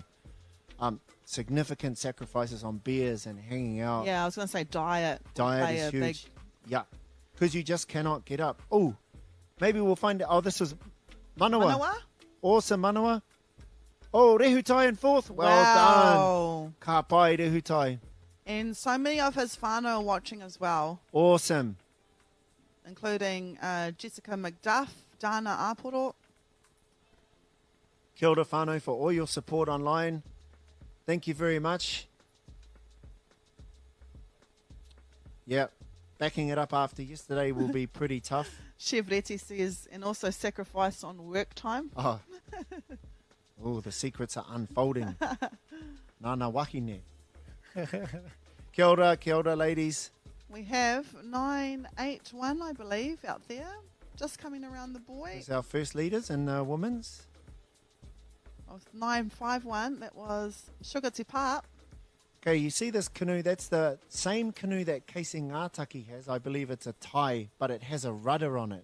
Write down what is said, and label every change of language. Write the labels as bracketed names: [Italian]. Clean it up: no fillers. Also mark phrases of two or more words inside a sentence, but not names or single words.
[English] Significant sacrifices on beers and hanging out. Yeah, I was going to say diet. Diet is huge. Yeah, because you just cannot get up. Oh, maybe we'll find out. Oh, this was Manawa. Manawa? Awesome, Manawa. Oh, Rehutai in fourth. Well done. [Māori] Ka pai, Rehutai. [English] And so many of his whānau are watching as well. Awesome. Including Jessica McDuff, Dana Aporo. [Māori] Kia ora whānau [English] for all your support online. Thank you very much. Yeah, backing it up after yesterday will be pretty tough. Chef Reti says, and also sacrifice on work time. Oh, the secrets are unfolding. [Māori] Nana wahine. Kia ora, [English] ladies. We have 981, I believe, out there, just coming around the buoy. There's our first leaders in women's. 951, that was Sugar Te Pā. Okay, you see this canoe? That's the same canoe that Casey Ngātaki has. I believe it's a Tai, but it has a rudder on it.